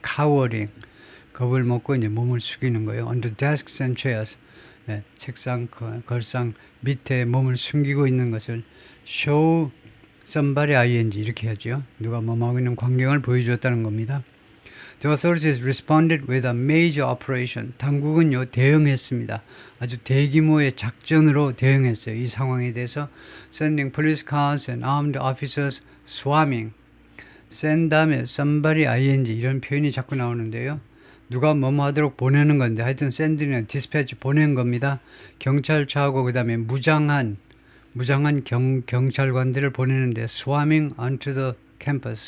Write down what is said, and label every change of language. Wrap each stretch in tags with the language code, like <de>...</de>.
<ko>cowering 겁을 먹고 이제 몸을 숙이는 거예요.</ko> <en>on the desks and chairs</en> <ko>책상 걸상 밑에 몸을 숨기고 있는 것을</ko> <en>show somebody ing</en> <ko>이렇게 하죠. 누가 뭐뭐 하고 있는 광경을 보여주었다는 겁니다.</ko> <en>The authorities responded with a major operation.</en> <ko>당국은요 대응했습니다. 아주 대규모의 작전으로 대응했어요. 이 상황에 대해서</ko> <en>sending police cars and armed officers swarming.</en> <ko>send 다음에</ko> <en>somebody ing</en> <ko>이런 표현이 자꾸 나오는데요. 누가 뭐뭐 하도록 보내는 건데 하여튼 send는 dispatch 보낸 겁니다. 경찰차하고 그 다음에 무장한 경찰관들을 보내는데</ko> <en>swarming onto the campus.</en>